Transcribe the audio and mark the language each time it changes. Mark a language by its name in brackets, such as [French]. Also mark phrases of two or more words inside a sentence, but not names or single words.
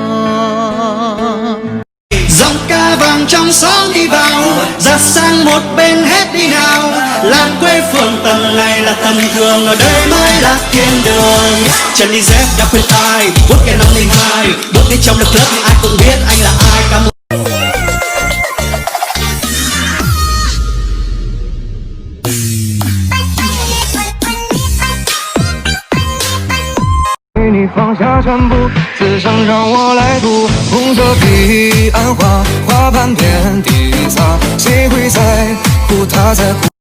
[Vietnamese] dòng ca vàng trong xóm đi vào giặt sang một bên hết đi nào làng quê phường tầm này là tầm thường ở đây mới là thiên đường chân đi dép đã khuyên tai bước cái năm lên hai bước đi trong lớp lớp ai cũng biết anh là ai cả một [Chinese] 你放下全部，此生让我来读。红色彼岸花，花瓣遍地撒，谁会在乎他在乎？